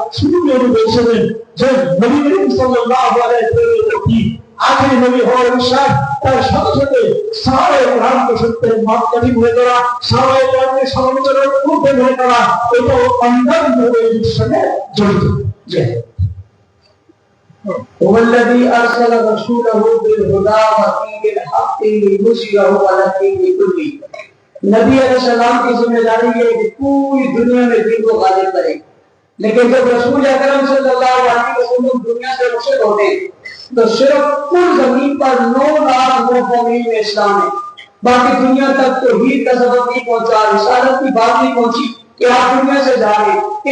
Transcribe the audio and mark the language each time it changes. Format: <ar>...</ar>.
<bn>শুধু নবী বলেছিলেন যে নবী করিম সাল্লাল্লাহু আলাইহি ওয়াসাল্লাম আখির নবী হওয়ার বিশ্বাস, তার সাথে সাথে সাহাবায়ে কেরামকে সত্যের মাপকাঠি মনে করা, সাহাবায়ে কেরামকে সমালোচনার ঊর্ধ্বে মনে করা, এটাও অন্তর্নিহিত এর সঙ্গে জড়িত।</bn> <ar>هو الذي أرسل رسوله بالهدى ودين الحق ليظهره على الدين كله।</ar> <hi>नबी अलैहि सलाम की जिम्मेदारी है कि पूरी दुनिया में दीन को गालिब करे। लेकिन जब रसूल अकरम सल्लल्लाहु अलैहि वसल्लम दुनिया से रुखसत होते तो सिर्फ कुल जमीन पर 9 लाख मुसलमान में इस्लाम है, बाकी दुनिया तक तो तौहीद का सबक नहीं पहुंचा, रिसालत की बात नहीं पहुंची कि आप दुनिया से जा रहे।</hi>